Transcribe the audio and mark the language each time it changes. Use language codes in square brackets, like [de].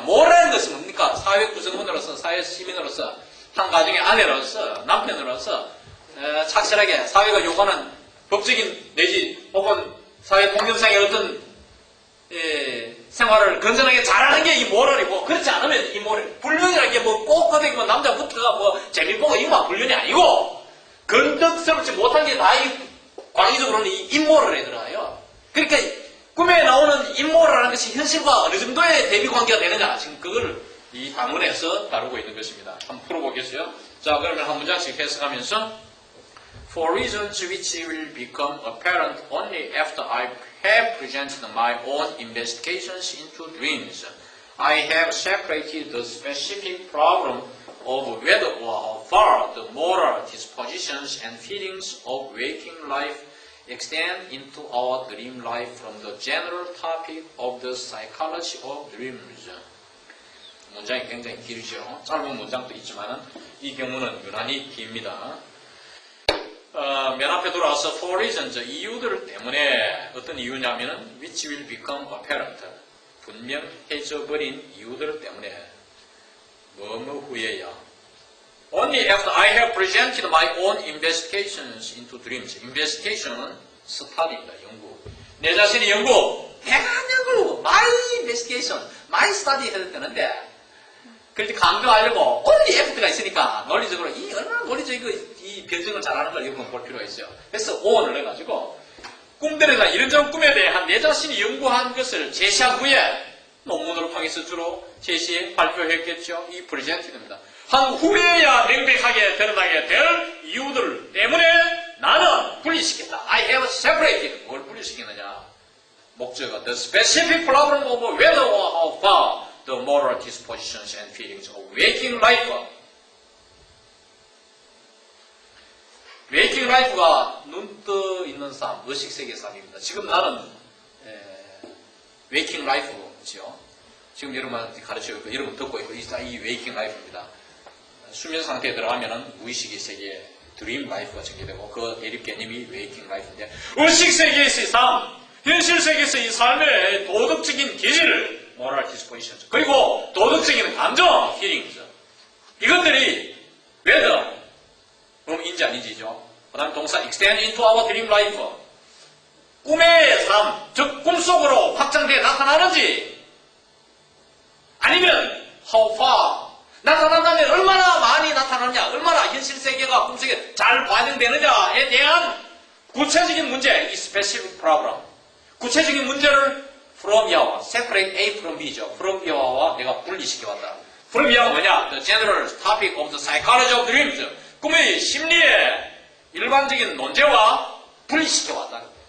[ko] moral인 것은 뭡니까? 사회 구성원으로서 사회 시민으로서 한 가정의 아내로서 남편으로서 착실하게 사회가 요구하는 법적인 내지 혹은 사회 공정상의 어떤 생활을 건전하게 잘하는 게 이 모럴이고 그렇지 않으면 이 모럴 불륜이라는 게 꼭 그렇게 남자부터가 재미보고 이거만 불륜이 아니고 건덕스럽지 못한 게 다 이 광의적으로는 이 임모럴에 들어가요. 그러니까 꿈에 나오는 임모럴이라는 것이 현실과 어느 정도의 대비 관계가 되느냐 지금 그걸 이 단문에서 다루고 있는 것입니다. 한번 풀어보겠어요. 자 그러면 한 문장씩 해석하면서 [en] For reasons which will become apparent only after I have presented my own investigations into dreams, I have separated the specific problem of whether or how far the moral dispositions and feelings of waking life extend into our dream life from the general topic of the psychology of dreams. [ko] 문장이 굉장히 길죠. 짧은 문장도 있지만 이 경우는 유난히 깁니다. 맨 앞에 돌아와서 [en] for reasons, [ko] 이유들 때문에 어떤 이유냐면은 [en] which will become apparent, [ko] 분명해져버린 이유들 때문에 뭐뭐 후에야 [en] only after I have presented my own investigations into dreams. [ko] investigation은 스타디입니다. 연구. 내 자신의 연구, 대한 연구, [en] my investigation, my study [ko] 해야 되는데 그렇게 강조하려고 only after가 있으니까 논리적으로 이 얼마나 이 변증을 잘하는 걸 여러분 볼 필요가 있어요. 그래서 오원을 해가지고 꿈들에나 이런저런 꿈에 대한 내 자신이 연구한 것을 제시한 후에 논문으로 통해서 주로 제시 발표했겠죠. 이 프레젠티드입니다. 한 후에야 명백하게 드러나게 될 이유들 때문에 나는 분리시켰다. [en] I have separated. [ko] 뭘 분리시키느냐? 목적은 [en] the specific problem of whether or how far the moral dispositions and feelings of waking life. [ko] waking life가 눈 떠 있는 삶, 의식세계 삶입니다. 지금 나는 waking life죠. 지금 여러분한테 가르치고 있고 여러분 듣고 있고 이 waking life입니다. 수면 상태에 들어가면은 무의식의 세계에 드림 라이프가 전개되고 그 대립 개념이 웨이킹 라이프인데 의식 세계에서의 삶, 현실 세계에서의 삶의 도덕적인 기질, moral dispositions 그리고 도덕적인 감정, feelings 이것들이 whether 인지 아닌지죠. 그 다음에 동사 [en] extend into our dream life [ko] 꿈의 삶, 즉 꿈속으로 확장되어 나타나는지 아니면 [en] how far [ko] 나타난다면 얼마나 많이 나타나느냐, 얼마나 현실 세계가 꿈속에 잘 반영되느냐에 대한 구체적인 문제, 이 [en] specific problem. [ko] 구체적인 문제를 from Yah와 separate A from B죠. from Yah와 내가 분리시켜왔다. from Yah가 뭐냐? [en] The general topic of the psychology of dreams. [ko] 꿈의 심리의 일반적인 논제와 분리시켜왔다.